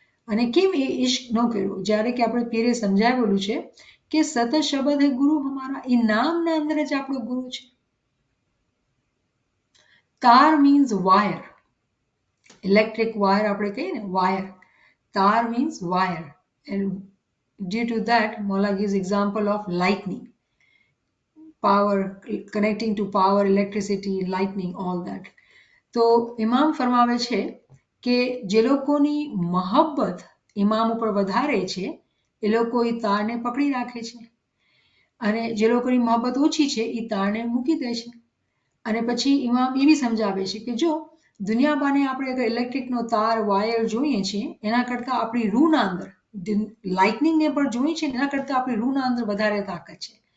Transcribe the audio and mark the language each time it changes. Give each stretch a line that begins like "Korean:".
Gujarati: અને કેમ એ ઇશ્ક ન કર્યો? જ્યારે કે આપણે પીરે સમજાવેલું છે કે
Hindi: સત શબ્દ હે ગુરુ હમારા,
Gujarati: એ નામના અંદર જ આપણો ગુરુ છે. તાર મીન્સ વાયર, ઇલેક્ટ્રિક વાયર આપણે કહીએ ને, વાયર. તાર means wire.
English: And due to that, Mola gives example of lightning. Power, connecting to power, electricity, lightning, all that.
Gujarati: તો ઇમામ ફરમાવે છે કે જે લોકોની મહબ્બત ઇમામ ઉપર વધારે છે એ લોકો એ તારને પકડી રાખે છે, અને જે લોકોની મહબ્બત ઓછી છે એ તારને મૂકી દે છે. અને પછી ઇમામ એ બી સમજાવે છે કે જો દુનિયાબાને આપણે અગર ઇલેક્ટ્રિકનો તાર, વાયર જોઈએ છીએ એના કરતાં આપણી રૂહના અંદર, લાઇટનિંગને પણ જોઈએ છે એના કરતાં આપણી રૂહના અંદર વધારે તાકાત છે.